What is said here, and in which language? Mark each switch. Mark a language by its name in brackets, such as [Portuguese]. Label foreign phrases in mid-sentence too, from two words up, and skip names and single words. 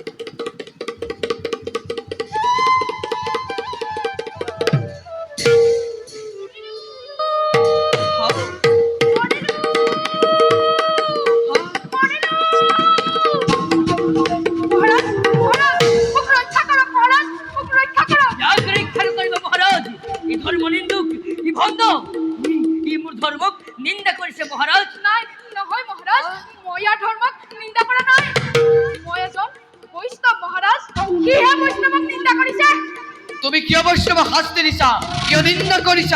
[Assamese] মহাৰাজ মহাৰাজ মোক ৰক্ষা কৰক মহাৰাজ মোক ৰক্ষা কৰক মহারাজ ই ধর্ম নিন্দুক ই ভণ্ড ই মোৰ ধৰ্মক নিন্দা কৰিছে মহাৰাজ নাই নহয় মহাৰাজ মই ইয়াৰ ধৰ্মক নিন্দা কৰা নাই মই এজন বৈষ্ণৱ মহাৰাজ সিহে বৈষ্ণৱক নিন্দা কৰিছে তুমি কিয় বৈষ্ণৱক শাস্তি দিছা কিয় নিন্দা কৰিছা